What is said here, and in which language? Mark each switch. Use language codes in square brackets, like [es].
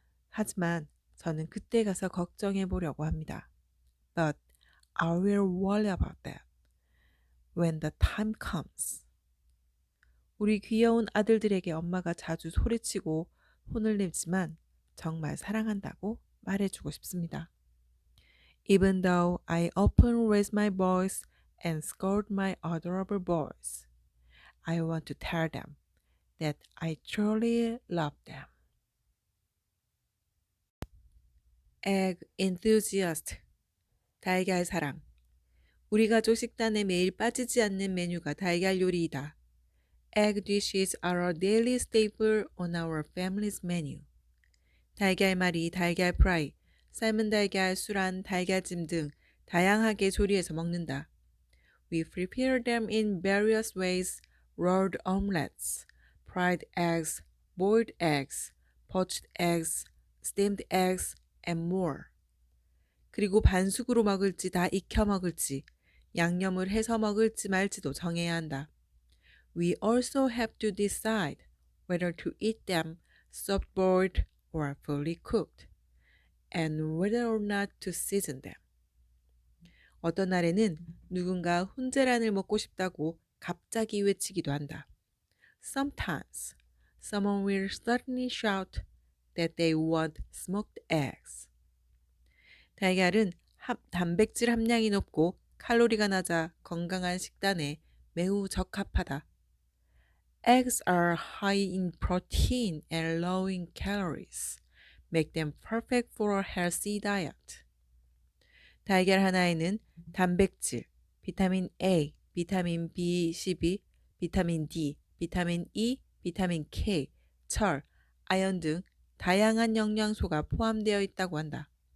[ko] 하지만 저는 그때 가서 걱정해 보려고 합니다. [en] But I will worry about that when the time comes. [ko] 우리 귀여운 아들들에게 엄마가 자주 소리치고 혼을 내지만 정말 사랑한다고 말해주고 싶습니다. [en] Even though I often raise my voice and scold my adorable boys, I want to tell them that I truly love them. Egg enthusiast. [ko] 달걀 사랑. 우리 가족 식단에 매일 빠지지 않는 메뉴가 달걀 요리이다. [en] Egg dishes are a daily staple on our family's menu. [ko] 달걀말이, 달걀 프라이, 삶은 달걀, 술안, 달걀찜 등 다양하게 조리해서 먹는다. [en] We prepare them in various ways: rolled omelets, fried eggs, boiled eggs, poached eggs, steamed eggs, and more. [ko] 그리고 반숙으로 먹을지 다 익혀 먹을지, 양념을 해서 먹을지 말지도 정해야 한다. [en] We also have to decide whether to eat them soft-boiled or fully cooked, and whether or not to season them. [ko] 어떤 날에는 누군가 훈제란을 먹고 싶다고 갑자기 외치기도 한다. [en] Sometimes someone will suddenly shout that they want smoked eggs. [ko] 달걀은 단백질 함량이 높고 칼로리가 낮아 건강한 식단에 매우 적합하다. [en] Eggs are high in protein and low in calories. Make them perfect for a healthy diet. [ko] 달걀 하나에는 단백질, 비타민 A, 비타민 B12, 비타민 D, 비타민 E, 비타민 K, 철, 아연 등 다양한 영양소가 포함되어 있다고 한다.